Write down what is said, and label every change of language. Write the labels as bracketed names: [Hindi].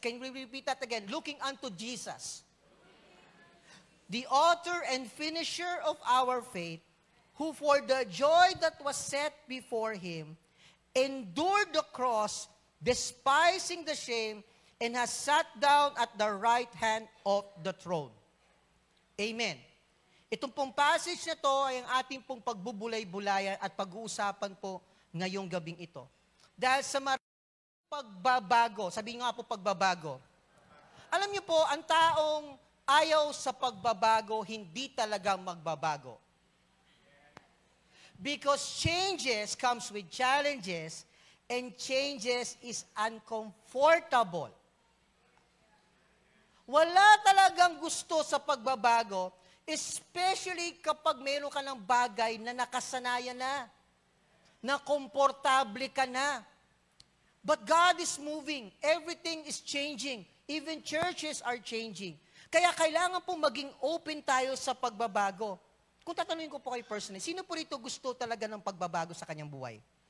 [English] Can we repeat that again? Looking unto Jesus. The author and finisher of our faith, who for the joy that was set before him, endured the cross, despising the shame, and has sat down at the right hand of the throne. Amen. [Filipino] Itong pong passage na to ay ang ating pong pagbubulay-bulayan at pag-uusapan po ngayong gabing ito. Dahil sa pagbabago, sabihin nga po pagbabago. Alam niyo po, ang taong ayaw sa pagbabago, hindi talaga magbabago. [English] Because changes comes with challenges, and changes is uncomfortable. [Filipino] Wala talagang gusto sa pagbabago, especially kapag meron ka ng bagay na nakasanayan na komportable ka na. [English] But God is moving. Everything is changing. Even churches are changing. [Filipino] Kaya kailangan po maging open tayo sa pagbabago. Kung tatanungin ko po kayo personally, sino po rito gusto talaga ng pagbabago sa kanyang buhay?